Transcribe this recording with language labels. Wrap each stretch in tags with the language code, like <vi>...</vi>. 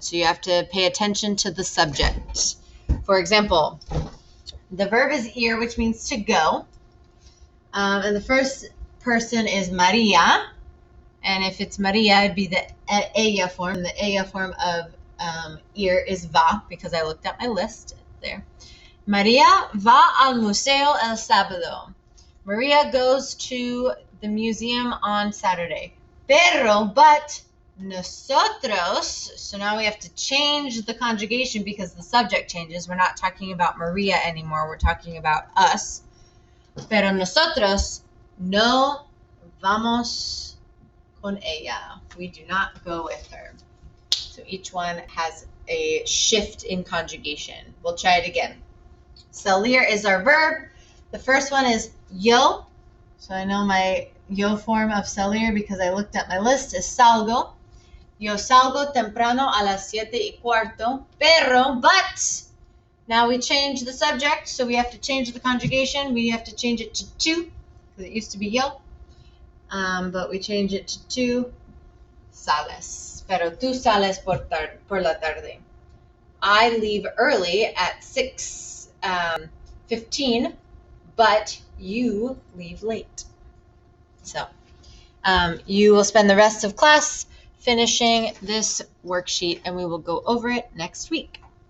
<en>So you have to pay attention to the subject. For example, the verb is ir, which means to go. And the first person is Maria. And if it's Maria, it'd be the ella form. And the ella form of ir is va, because I looked at my list there.</en> <es>Maria va al museo el sábado.</es> <en>Maria goes to the museum on Saturday. But nosotros, so now we have to change the conjugation because the subject changes. We're not talking about Maria anymore. We're talking about us.</en> <es>Pero nosotros no vamos con ella.</es> <en>We do not go with her. So each one has a shift in conjugation. We'll try it again. Salir is our verb. The first one is yo. So I know my yo form of salir because I looked at my list is salgo.</en> <es>Yo salgo temprano a las 7:15,</es> <en>but now we change the subject, so we have to change the conjugation. We have to change it to tú, because it used to be yo, but we change it to tú, sales.</en> <es>Pero tú sales por la tarde.</es> <en>I leave early at 6:15, but you leave late. So you will spend the rest of class finishing this worksheet, and we will go over it next week.</en>